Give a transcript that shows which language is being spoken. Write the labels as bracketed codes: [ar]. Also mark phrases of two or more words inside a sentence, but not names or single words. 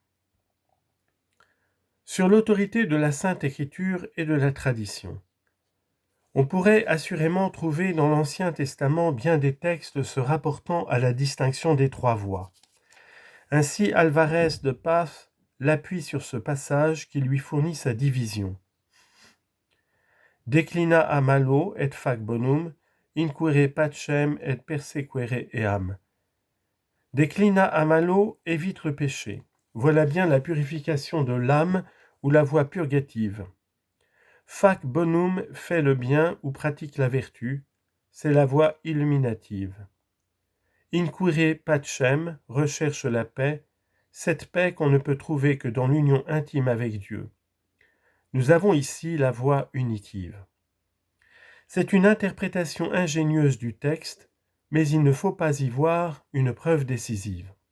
[fr] Sur l'autorité de la Sainte Écriture et de la tradition. On pourrait assurément trouver dans l'Ancien Testament bien des textes se rapportant à la distinction des trois voies. Ainsi, Alvarez de Paz l'appuie sur ce passage qui lui fournit sa division. [la] Declina a malo et fac bonum, inquire pacem et persequere eam. Declina a malo [fr] évite le péché. Voilà bien la purification de l'âme ou la voie purgative. [la] Fac bonum [fr] fait le bien ou pratique la vertu, c'est la voie illuminative. [la] Inquire pacem [fr] recherche la paix, cette paix qu'on ne peut trouver que dans l'union intime avec Dieu. Nous avons ici la voie unitive. C'est une interprétation ingénieuse du texte, mais il ne faut pas y voir une preuve décisive.